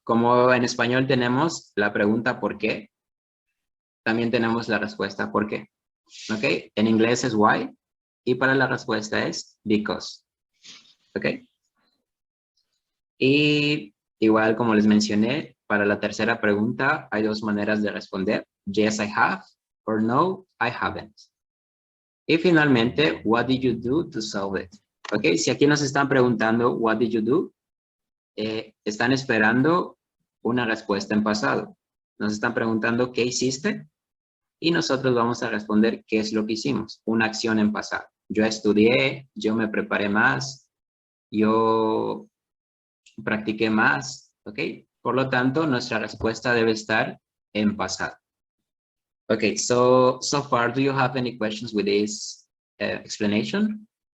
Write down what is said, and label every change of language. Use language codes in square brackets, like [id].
[es] Como en español tenemos la pregunta ¿por qué? También tenemos la respuesta ¿por qué? ¿Ok? En inglés es why y para la respuesta es because. ¿Ok? Y igual como les mencioné, para la tercera pregunta hay dos maneras de responder. [en] Yes, I have, or no, I haven't. [es] Y finalmente, [en] what did you do to solve it? [es] Ok, si aquí nos están preguntando, [en] what did you do? [es] Están esperando una respuesta en pasado. Nos están preguntando, ¿qué hiciste? Y nosotros vamos a responder, ¿qué es lo que hicimos? Una acción en pasado. Yo estudié, yo me preparé más, yo practiqué más, ¿ok? Por lo tanto, nuestra respuesta debe estar en pasado. [en] Okay, so far, do you have any questions with this explanation?